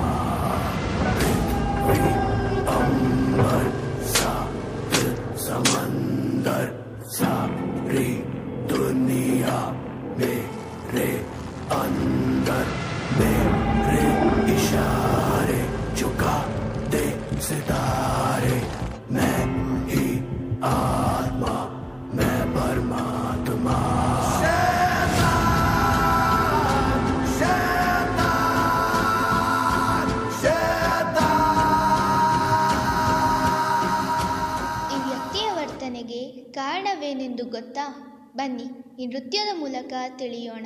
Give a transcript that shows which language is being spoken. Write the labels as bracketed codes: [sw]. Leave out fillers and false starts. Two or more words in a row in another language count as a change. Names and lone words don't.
[hi] पृथ्वी अंबर सात समंदर सारी दुनिया मेरे अंदर, मेरे इशारे झुका दे सितारे, मैं ही आत्मा मैं परमात्मा। [kn] ಈ ವ್ಯಕ್ತಿಯ ವರ್ತನೆಗೆ ಕಾರಣವೇನೆಂದು ಗೊತ್ತಾ? ಬನ್ನಿ ಈ ನೃತ್ಯದ ಮೂಲಕ ತಿಳಿಯೋಣ.